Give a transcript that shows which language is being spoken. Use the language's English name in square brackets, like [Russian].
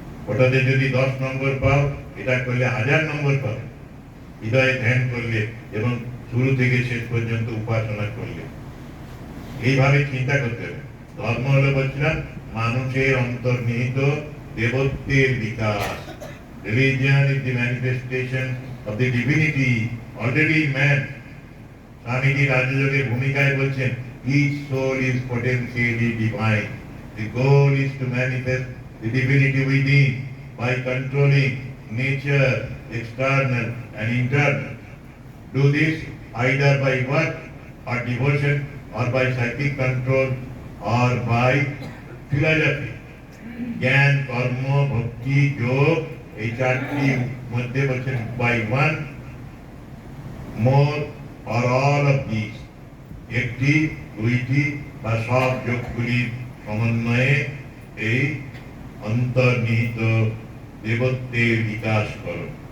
[Bangla] ওটাতে যদি 10 নম্বর পাও, এটা করলে 1000 নম্বর পাও। হৃদয়ে ধ্যান করলে এবং শুরু থেকে শেষ পর্যন্ত উপাসনা করলে, এইভাবে চিন্তা করতে হবে। ধর্ম হলো বলছিলাম মানুষের অন্তর্নিহিত দেবত্বের বিকাশ। [English] Religion is the manifestation of the divinity already in man. [Bangla] Swamiji রাজযোগের ভূমিকায় বলছেন, [English] each soul is potentially divine. The goal is to manifest the divinity within by controlling nature, external and internal. Do this either by work or devotion or by psychic control or by philosophy. [Bangla] জ্ঞান, কর্ম, ভক্তি, যোগ, এই 4টি মধ্যে বলছেন [English] by one, more or all of these, [Bangla] একটি, 2টি বা সব যোগগুলির সমন্বয়ে এই অন্তর্নিহিত দেবত্বের বিকাশ করো।